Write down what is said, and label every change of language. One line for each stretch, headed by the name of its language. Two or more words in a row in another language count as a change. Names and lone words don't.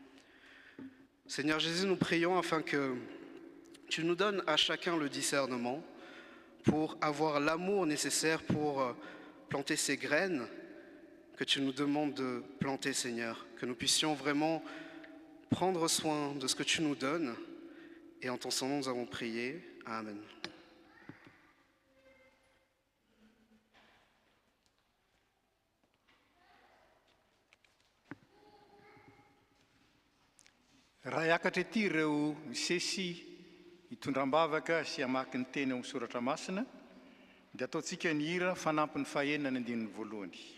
French: Seigneur Jésus, nous prions afin que tu nous donnes à chacun le discernement pour avoir l'amour nécessaire pour planter ces graines que tu nous demandes de planter, Seigneur. Que nous puissions vraiment prendre soin de ce que tu nous donnes. Et en ton nom, nous avons prié. Amen.
Malagasy: Raha hiakatra ety ireo misesy hitondram-bavaka sy hamaky ny teny amin'ny soratra masina, dia ataontsika ny hira fanampin'ny fahaenina ny andinin'ny voalohany.